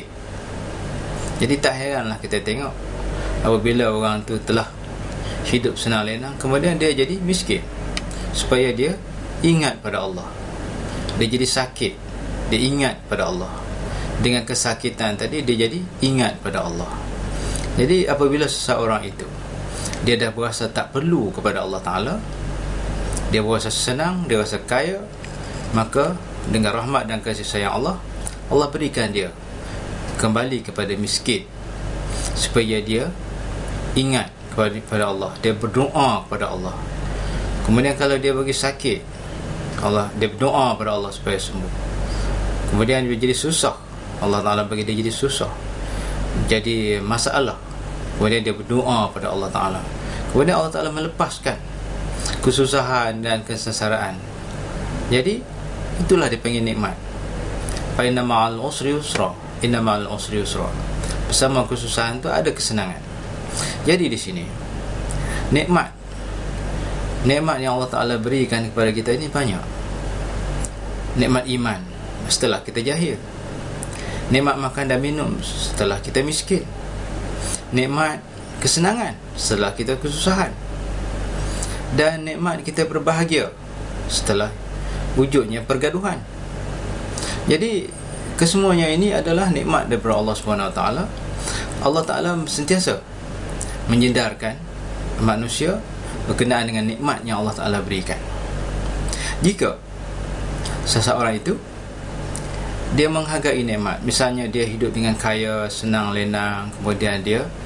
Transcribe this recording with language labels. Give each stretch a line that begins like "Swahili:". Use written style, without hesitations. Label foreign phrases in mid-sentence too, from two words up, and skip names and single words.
Malay: Jadi tak heranlah kita tengok apabila orang tu telah hidup senang lenang, kemudian dia jadi miskin, supaya dia ingat pada Allah. Dia jadi sakit, dia ingat pada Allah. Dengan kesakitan tadi, dia jadi ingat pada Allah. Jadi apabila seseorang itu dia dah berasa tak perlu kepada Allah Ta'ala, dia berasa senang, dia rasa kaya, maka dengan rahmat dan kasih sayang Allah, Allah berikan dia kembali kepada miskin, supaya dia ingat kepada Allah, dia berdoa kepada Allah. Kemudian kalau dia bagi sakit, dia berdoa kepada Allah supaya sembuh. Kemudian dia jadi susah, Allah Ta'ala bagi dia jadi susah, jadi masalah, kemudian dia berdoa pada Allah Ta'ala. Kemudian Allah Ta'ala melepaskan kesusahan dan kesengsaraan. Jadi itulah dipanggil nikmat.
Arabic: فإن مع العسر يسرا، إن مع العسر يسرا.
Malay: Bersama kesusahan itu ada kesenangan. Jadi di sini nikmat yang Allah Ta'ala berikan kepada kita ini banyak. Nikmat iman setelah kita jahil, nikmat makan dan minum setelah kita miskin, nikmat kesenangan setelah kita kesusahan, dan nikmat kita berbahagia setelah wujudnya pergaduhan. Jadi kesemuanya ini adalah nikmat daripada Allah
Arabic: سبحانه وتعالى.
Malay: Allah Ta'ala sentiasa menyendarkan manusia berkenaan dengan nikmat yang Allah Ta'ala berikan. Jika seseorang itu dia menghargai nikmat, misalnya dia hidup dengan kaya, senang lenang, kemudian dia